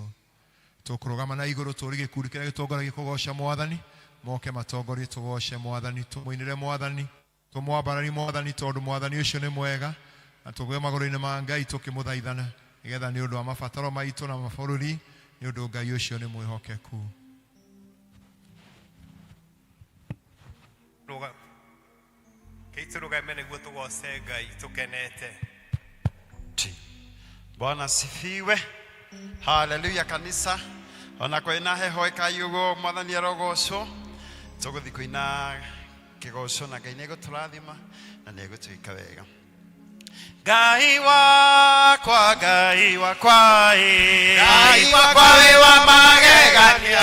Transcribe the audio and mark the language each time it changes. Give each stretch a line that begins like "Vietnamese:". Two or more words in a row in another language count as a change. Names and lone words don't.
Kikuyu: Tũkũrũgama na igũrũ tũũri gĩkundi kĩrĩa gĩtongoragia kũgoca Mwathani, moke matongorie tũgoce Mwathani, tũmũinĩre Mwathani, tũmwambaranie Mwathani tondũ Mwathani ũcio nĩ mwega, na tũgwe magũrũ-inĩ ma Ngai tũkĩmũthaithana nĩgetha nĩ ũndũ wa mabataro maitũ na mabũrũri, nĩ ũndũ Ngai ũcio nĩ mwĩhokeku. Tũrũgame nĩguo tũgoce Ngai tũkenete.
Swahili: Bwana sifiwe. Haleluya kanisa.
Kikuyu: Ona kwĩna heho ĩkayugo Mwathani arogocwo. Tũgũthiĩ kũina kĩgoco na Ngai nĩegũtũrathima na nĩegũtwĩka wega. Ngai wakwa, Ngai wakwa, Ngai wakwa wĩ wa magegania.